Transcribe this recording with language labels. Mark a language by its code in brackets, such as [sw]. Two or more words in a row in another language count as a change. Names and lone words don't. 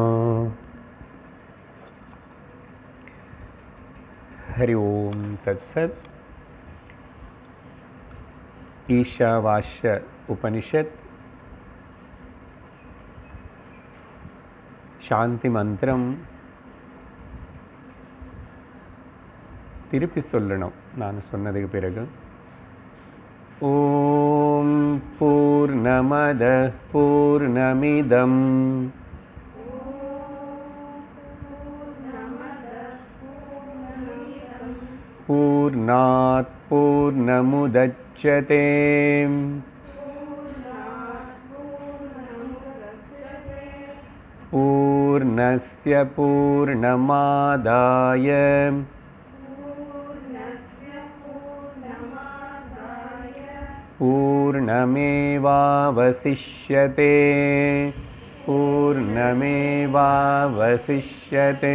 [sa] हरि ओम तत्सत। ईशावास्य उपनिषद शांति मंत्रम [ta] திருப்பி சொல்லணும் நான் சொன்னதுக்கு பிறகு. [sa] ॐ पूर्णमद पूर्णमिदम् पूर्णात् पूर्णमुदच्यते पूर्णस्य पूर्णमादाय पूर्णमेवावशिष्यते पूर्णमेवावशिष्यते।